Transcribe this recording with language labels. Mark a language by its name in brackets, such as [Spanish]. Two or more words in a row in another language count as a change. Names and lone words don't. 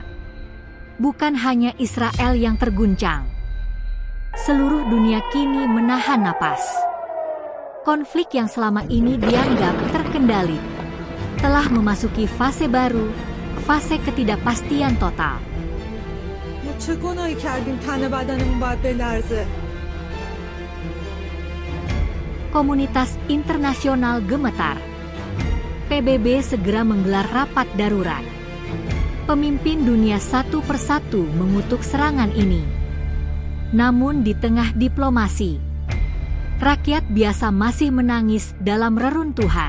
[Indonesian] Bukan hanya Israel yang terguncang. Seluruh dunia kini menahan napas. Konflik yang selama ini dianggap terkendali telah memasuki fase baru, fase ketidakpastian total. [Persian] ما چه گناهی کردیم تن بدنمون باید بلرزه؟ [Indonesian] Komunitas internasional gemetar. PBB segera menggelar rapat darurat. Pemimpin dunia satu persatu mengutuk serangan ini. Namun di tengah diplomasi, rakyat biasa masih menangis dalam reruntuhan.